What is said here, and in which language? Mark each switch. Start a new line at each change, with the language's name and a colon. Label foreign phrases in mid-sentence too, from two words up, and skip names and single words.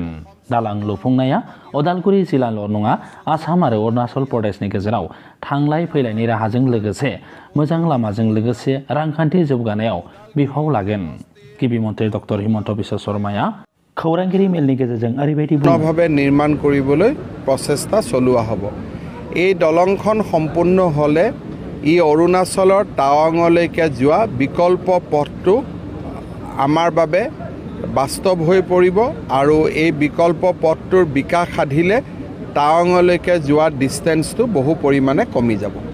Bodo: दालां लुफुंनाया अदालगुरि जिल्लाल' नङा, आसाम आरो अरुणाचल प्रदेशनि गेजेराव थांलाय फैलायनि राहाजों लोगोसे मोजां लामाजों लोगोसे रांखान्थि जौगानायाव बिफाव लागोन। गिबि मन्त्रि डक्टर हिमन्त बिश्व शर्माया खौरांगिरि मेलनि गेजेरजों ओरैबायदि
Assamese: ভাৱে নিৰ্মাণ কৰিবলৈ প্ৰচেষ্টা চলোৱা হ'ব। এই দলংখন সম্পূৰ্ণ হ'লে ই অৰুণাচলৰ টাৱাঙলৈকে যোৱা বিকল্প পথটো আমাৰ বাবে বাস্তৱ হৈ পৰিব আৰু এই বিকল্প পথটোৰ বিকাশ সাধিলে টাৱাঙলৈকে যোৱা ডিষ্টেন্সটো বহু পৰিমাণে কমি যাব।